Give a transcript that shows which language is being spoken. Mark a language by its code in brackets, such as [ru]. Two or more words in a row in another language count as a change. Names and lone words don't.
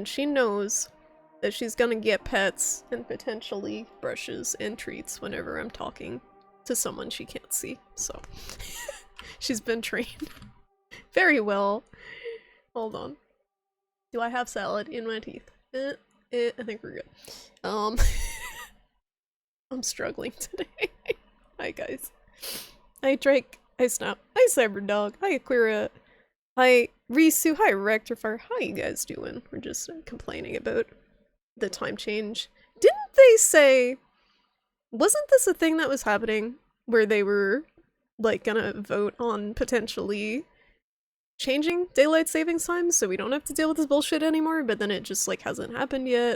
[en] She knows that she's gonna get pets and potentially brushes and treats whenever I'm talking to someone she can't see. So, she's been trained very well. Hold on. Do I have salad in my teeth? I think we're good. I'm struggling today. Hi guys. Hi Drake. Hi Snap. Hi Cyberdog. Hi Aquira. Hi Risu. Hi Rectifier. How you guys doing? We're just complaining about the time change. Didn't they say... Wasn't this a thing that was happening where they were like gonna vote on potentially changing daylight savings time so we don't have to deal with this bullshit anymore, but then it just like hasn't happened yet?